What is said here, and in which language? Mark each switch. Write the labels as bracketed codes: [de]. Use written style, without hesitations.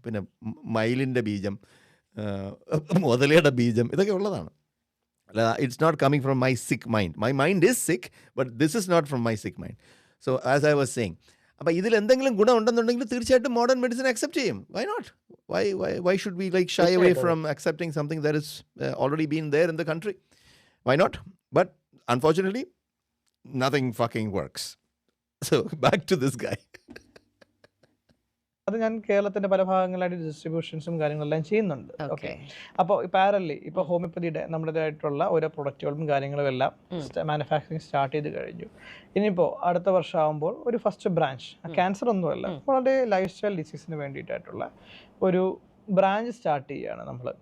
[ml] പിന്നെ മയിലിൻ്റെ ബീജം, മുതലയുടെ ബീജം, ഇതൊക്കെ ഉള്ളതാണ്. [en] It's not coming from my sick mind. My mind is sick, but this is not from my sick mind. So as I was saying, [ml] അപ്പോൾ ഇതിൽ എന്തെങ്കിലും ഗുണം ഉണ്ടെന്നുണ്ടെങ്കിൽ തീർച്ചയായിട്ടും മോഡേൺ മെഡിസിൻ അക്സെപ്റ്റ് ചെയ്യും. [en] Why not? Why should we like shy away from accepting something that is already been there in the country? Why not? But unfortunately, nothing fucking works. So back to this guy. [ml] അത് ഞാൻ കേരളത്തിന്റെ പല ഭാഗങ്ങളിലായിട്ട് ഡിസ്ട്രിബ്യൂഷൻസും കാര്യങ്ങളെല്ലാം ചെയ്യുന്നുണ്ട്. Okay, അപ്പോൾ പാരലി ഇപ്പോൾ ഹോമിയോപ്പതിയുടെ നമ്മുടേതായിട്ടുള്ള ഓരോ പ്രൊഡക്റ്റുകളും കാര്യങ്ങളും എല്ലാം മാനുഫാക്ചറിങ് സ്റ്റാർട്ട് ചെയ്ത് കഴിഞ്ഞു. ഇനിയിപ്പോൾ അടുത്ത വർഷം ആകുമ്പോൾ ഒരു ഫസ്റ്റ് ബ്രാഞ്ച്, ക്യാൻസർ ഒന്നുമല്ല, വളരെ ലൈഫ് സ്റ്റൈൽ ഡിസീസിന് വേണ്ടിയിട്ടായിട്ടുള്ള ഒരു ബ്രാഞ്ച് സ്റ്റാർട്ട് ചെയ്യാണ് നമ്മൾ.